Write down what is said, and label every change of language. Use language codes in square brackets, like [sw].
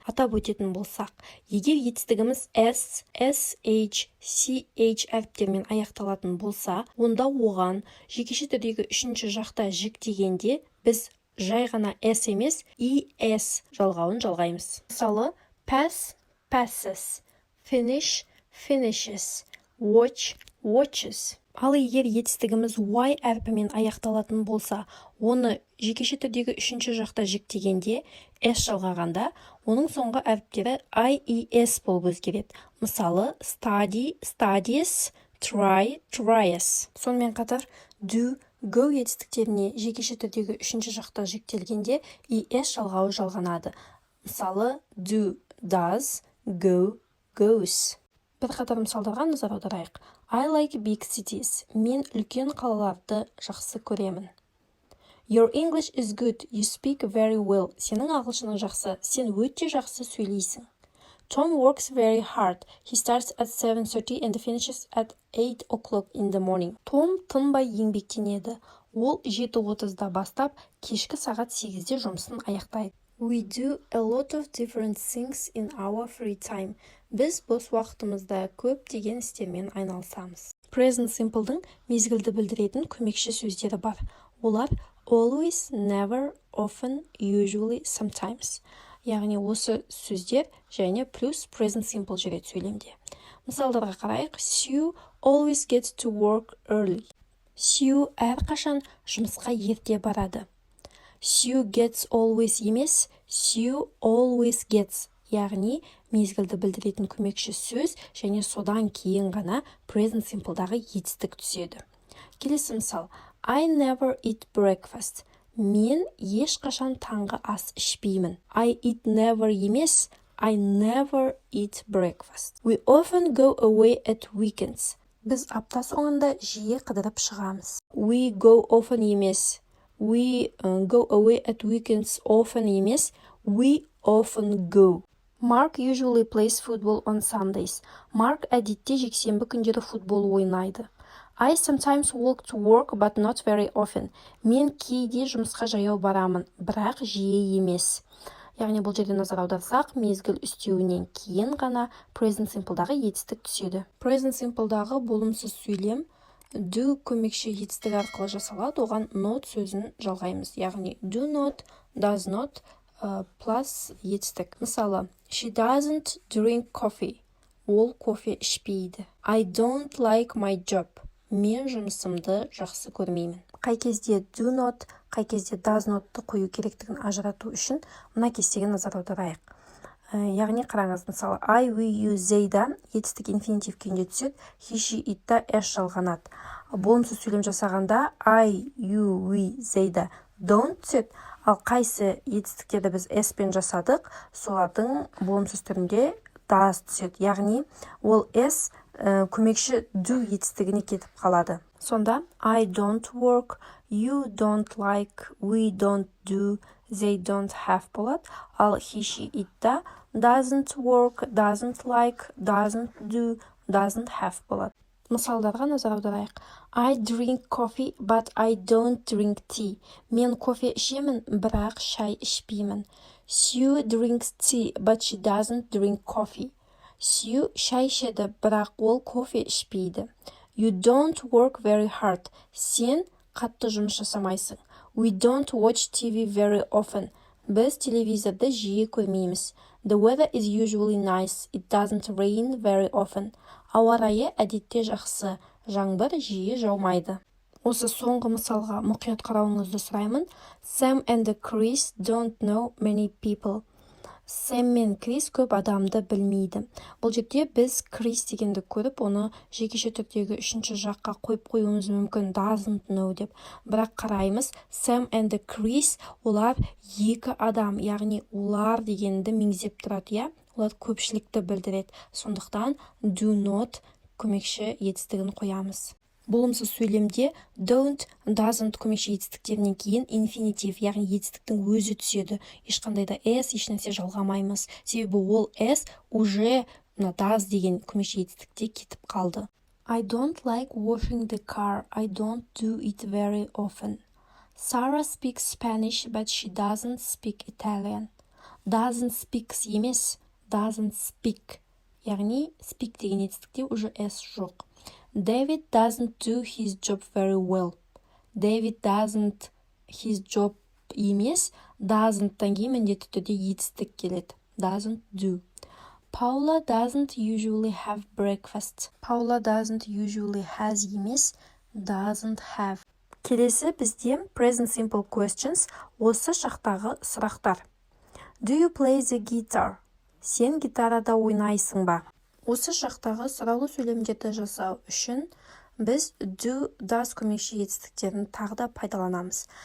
[kk] Атап өтетін болсақ, егер етістігіміз s, sh, ch әріптермен аяқталатын болса, онда оған жекеше түрдегі үшінші жақта дегенде біз жай ғана s емес, es жалғауын жалғаймыз. [en] Мысалы, pass, passes, finish, finishes, watch, watches. [kk] Ал егер етістігіміз y әрпімен аяқталатын болса, оны жекеше түрдегі үшінші жақта дегенде s жалғағанда, оның соңғы әріптері ies болып өзгереді. [en] Мысалы, study, studies, try, tries. [kk] Сонымен қатар do, go етістіктеріне жекеше түрдегі үшінші жақта жіктелгенде es жалғауы жалғанады. [en] Мысалы, do, does, go, goes. [kk] Бір қатар мысалдарға назар аударайық. [en] I like big cities. [kk] Мен үлкен қалаларды жақсы көремін. [en] Your English is good. You speak very well. [kk] Сенің ағылшының жақсы. Сен өте жақсы сөйлейсің. [en] Tom works very hard. He starts at 7:30 and finishes at 8 o'clock in the morning. [kk] Том тынбай еңбектенеді. Ол 7:30-да бастап, кешкі сағат 8-де жұмысын аяқтайды. [en] We do a lot of different things in our free time. [kk] Біз бос уақытымызда көптеген істермен айналысамыз. Present Simple'дың мезгілді білдіретін көмекші сөздері бар. [en] Олар always, never, often, usually, sometimes. [kk] Яғни осы сөздер және плюс Present Simple жүреді сөйлемде. Мысалдарға қарайық. [en] Sue always gets to work early. [kk] Sue әрқашан жұмысқа ерте барады. [en] Sue gets always емес, Sue always gets. [kk] Яғни мезгілді білдіретін көмекші сөз және содан кейін ғана Present Simple'дағы етістік түседі. Келесі мысал. [en] I never eat breakfast. [kk] Мен ешқашан таңғы ас ішпеймін. [en] I eat never емес, I never eat breakfast. We often go away at weekends. [kk] Біз апта соңында жиі қыдырып шығамыз. [en] We go often емес, we go away at weekends often емес, we often go. Mark usually plays football on Sundays. [kk] Марк әдетте жексенбі күндері футбол ойнайды. [en] I sometimes walk to work but not very often. [kk] Мен кейде жұмысқа жаяу барамын, бірақ жиі емес. Яғни бұл жерде назар аударсақ, мезгіл үстеуінен кейін ғана present simple'дағы етістік түседі. Present simple'дағы болымсыз сөйлем do көмекші етістік арқылы жасалады, оған not сөзін жалғаймыз. [en] Яғни do not, does not plus етістік. Мысалы, she doesn't drink coffee. [kk] Ол кофе ішпейді. [en] I don't like my job. [kk] Мен жұмысымды жақсы көрмеймін. Қай кезде do not, қай кезде does not'ты қою керектігін ажырату үшін мына кестеге назар аударайық. Яғни қараңыз, мысалы I, we, you, they-да етістік инфинитив күйінде түседі, he, she, it-та s жалғанады. Болымсыз сөйлем жасағанда I, you, we, they-да don't түседі, ал қайсы етістіктерді біз s-пен жасадық, солардың болымсыз түрінде does түседі. Яғни ол s көмекші do етістігіне кетіп қалады. [en] Сонда I don't work, you don't like, we don't do, they don't have болады. Ал he, she, it-та doesn't work, doesn't like, doesn't do, doesn't have болады. [kk] Мысалдарға назар аударайық. [en] I drink coffee, but I don't drink tea. [kk] Мен кофе ішемін, бірақ шай ішпеймін. [en] Sue drinks tea, but she doesn't drink coffee. [kk] Sue шай ішеді, бірақ ол кофе ішпейді. [en] You don't work very hard. [kk] Сен қатты жұмыс жасамайсың. [en] We don't watch TV very often. [kk] Біз телевизорды жиі көрмейміз. [en] The weather is usually nice. It doesn't rain very often. [kk] Ауа райы әдетте жақсы. Жаңбыр жиі жаумайды. Осы соңғы мысалға мұқият қарауыңызды сұраймын. [en] Sam and Chris don't know many people. [kk] Сэм мен Крис көп адамды білмейді. Бұл жерде біз Крис дегенді көріп, оны жекеше түрдегі үшінші жаққа қойып қоюымыз мүмкін, doesn't know деп. Бірақ қараймыз, Sam and Chris олар екі адам, яғни олар дегенді меңзеп тұрады, олар көпшілікті білдіреді. Сондықтан do not көмекші етістігін қоямыз. Болымсыз сөйлемде don't, doesn't көмекші етістіктерінен кейін инфинитив, яғни етістіктің өзі түседі. Ешқандай да s, ешнәрсе жалғамаймыз. Себебі ол s уже does деген көмекші етістікте кетіп қалды. [en] I don't like washing the car. I don't do it very often. Sarah speaks Spanish, but she doesn't speak Italian. Doesn't speak емес, doesn't speak. [kk] Яғни speak деген етістікте уже s жоқ. [en] David doesn't do his job very well. David doesn't his job [kk] емес, doesn't-тан кейін міндетті түрде етістік келеді. [en] Doesn't do. Paula doesn't usually have breakfast. Paula doesn't usually has емес, doesn't have. [kk] Келесі бізде present simple questions, осы шақтағы сұрақтар. [en] Do you play the guitar? [kk] Сен гитарада ойнайсың ба? Осы шақтағы сұраулы сөйлемдерді жасау үшін біз do, does көмекші етістіктерін тағы да пайдаланамыз.